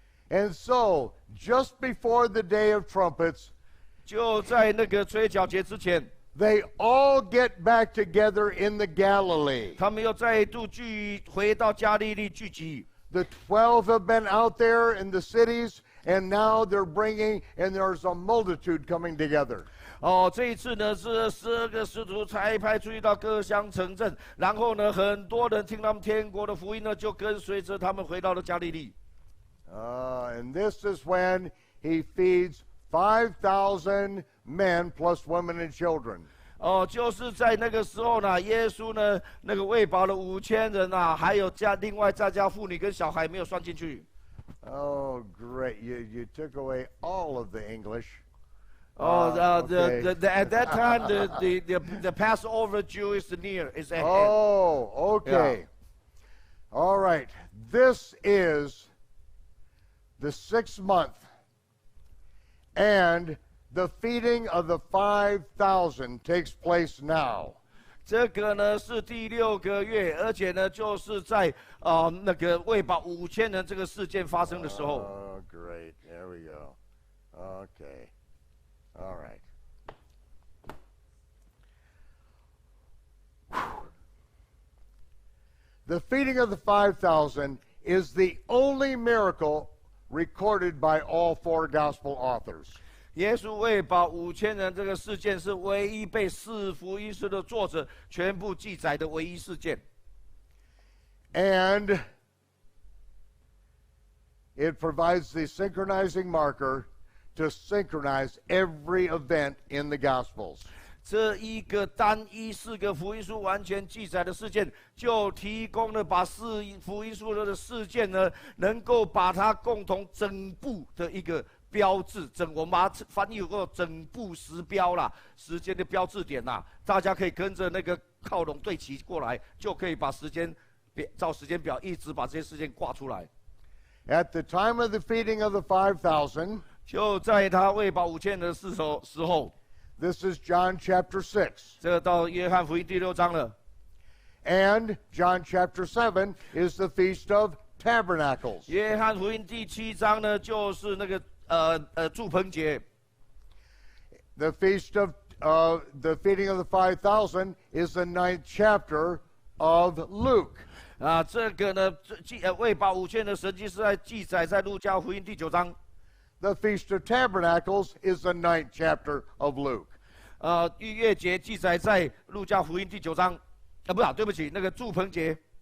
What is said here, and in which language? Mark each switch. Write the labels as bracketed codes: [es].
[en] And so, just before the day of trumpets, [zh] 就在那个吹角节之前， [en] they all get back together in the Galilee. [zh] 他们又再度回到加利利聚集。 [en] The 12 have been out there in the cities, and now they're bringing, and there's a multitude coming together. [zh] 这一次呢是12个使徒差派出去到各乡城镇，然后呢，很多人听他们天国的福音呢，就跟随着他们回到了加利利。 [en] And this is when he feeds 5,000 men plus women and children. [zh] 就是在那个时候呢，耶稣呢那个喂饱了5000人啊，还有另外再加妇女跟小孩没有算进去。 [en] Oh, great. You took away all of the English. Okay. At that time, the Passover Jew is near, is at hand. Oh, okay. Yeah. All right. This is the 6th month, and the feeding of the 5,000 takes place now. [zh] 这个呢是第6个月，而且呢就是在那个喂饱5000人这个事件发生的时候。 [en] Oh, great. There we go. Okay. All right. The feeding of the 5,000 is the only miracle recorded by all 4 gospel authors. [zh] 耶稣喂饱5000人这个事件是唯一被4福音书的作者全部记载的唯一事件。 [en] And it provides the synchronizing marker to synchronize every event in the Gospels. [zh] 这一个单一4个福音书完全记载的事件，就提供了把福音书的事件呢，能够把它共同整部的一个标志，我们把它翻译过整部时标啦，时间的标志点啦，大家可以跟着那个靠拢对齐过来，就可以把时间照时间表一直把这些事件挂出来。 [en] At the time of the feeding of the 5,000, [zh] 就在他喂饱5000人的时候， [en] this is John chapter 6. [zh] 这个到约翰福音第6章了。 [en] And John chapter 7 is the Feast of Tabernacles. [zh] 约翰福音第7章呢，就是那个住棚节。 [en] The feast of the feeding of the 5,000 is the 9th chapter of Luke. [zh] 这个呢，喂饱5000的神迹是在记载在路加福音第9章。 [en] The Feast of Tabernacles is the 9th chapter of Luke. [zh] 逾越节记载在路加福音第9章。不是，对不起，那个住棚节。